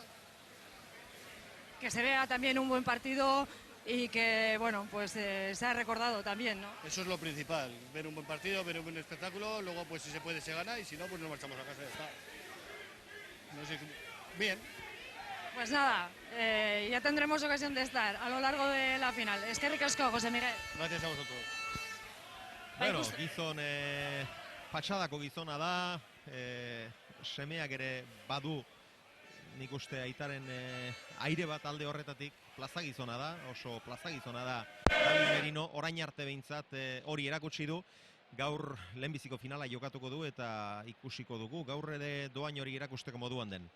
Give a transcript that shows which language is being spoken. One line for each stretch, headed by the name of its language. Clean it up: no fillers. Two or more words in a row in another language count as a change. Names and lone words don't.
Spanish: Que se vea también un buen partido y que, bueno, pues se ha recordado también, ¿no? Eso es lo principal, ver un buen partido, ver un buen espectáculo, luego pues si se puede se gana y si no pues nos marchamos a casa y ya está. No sé, bien. Pues nada, ya tendremos ocasión de estar a lo largo de la final.
Basque: Eskerrik asko, José Miguel.
Spanish: Gracias a vosotros.
Basque: Bueno, gizon, patxadako gizona da, semeak ere badu, nik uste aitaren aire bat alde horretatik, plaza gizona da, oso plaza gizona da David Merino, orain arte behintzat hori erakutsi du, gaur lehenbiziko finala jokatuko du eta ikusiko dugu, gaur ere doain hori erakusteko moduan den.